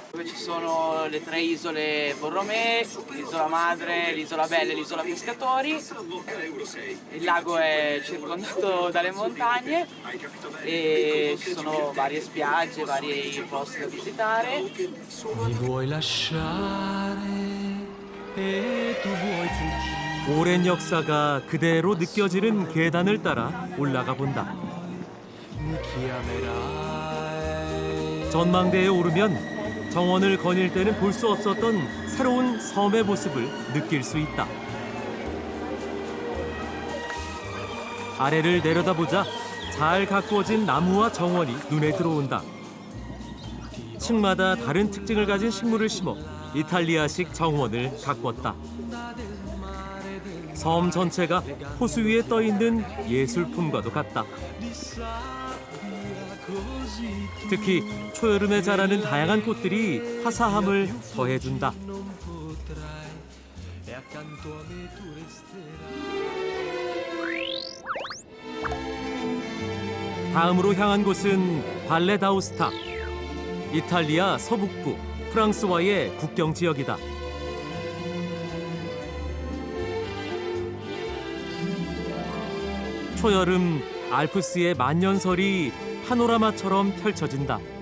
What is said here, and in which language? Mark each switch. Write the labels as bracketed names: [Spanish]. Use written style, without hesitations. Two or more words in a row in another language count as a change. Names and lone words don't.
[Italian] Dove ci sono le 3 isole Borromée, l'isola Madre, l'isola Bella e l'isola Pescatori. Il lago è circondato dalle montagne e ci sono varie spiagge, vari posti da visitare. Mi vuoi lasciare e tu vuoi fuggire. [Korean] 오랜 역사가 그대로 느껴지는 계단을 따라 올라가 본다. [Italian] Mi chiamerai. [Korean] 전망대에 오르면 정원을 거닐 때는 볼 수 없었던 새로운 섬의 모습을 느낄 수 있다. 아래를 내려다보자 잘 가꾸어진 나무와 정원이 눈에 들어온다. 층마다 다른 특징을 가진 식물을 심어 이탈리아식 정원을 가꿨다. 섬 전체가 호수 위에 떠 있는 예술품과도 같다. 특히 초여름에 자라는 다양한 꽃들이 화사함을 더해준다. [Italian] E accanto a me tu resterai. [Korean] 다음으로 향한 곳은 발레 다우스타. 이탈리아 서북부 프랑스와의 국경 지역이다. 초여름 알프스의 만년설이 파노라마처럼 펼쳐진다.